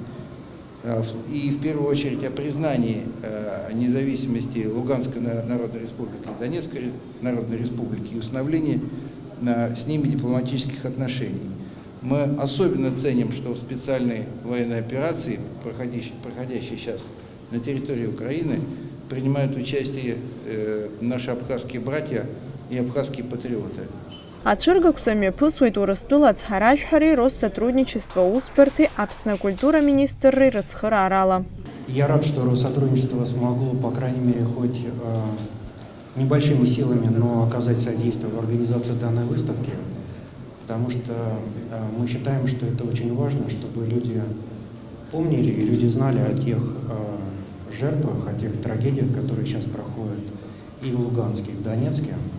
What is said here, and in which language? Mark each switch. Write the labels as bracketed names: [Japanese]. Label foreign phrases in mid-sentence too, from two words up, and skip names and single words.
[Russian] и в первую очередь о признании независимости Луганской Народной Республики и Донецкой Народной Республики и установлении с ними дипломатических отношений. Мы особенно ценим, что в специальной военной операции, проходящей сейчас на территории Украины, принимают участие наши абхазские братья и абхазские патриоты. [Abkhazian] Ацәыргақәҵа мҩаԥысуеит Урыстәыла ацҳаражәҳәареи Россотрудничество Усбарҭи Аԥсны акультура министрреи рыцхыраарала. [Russian] Я рад, что Россотрудничество смогло, по крайней мере, хоть небольшими силами, но оказать содействие в организации данной выставки, потому что мы считаем, что это очень важно, чтобы люди помнили и люди знали о тех жертвах, о тех трагедиях, которые сейчас проходят и в Луганске, и в Донецке.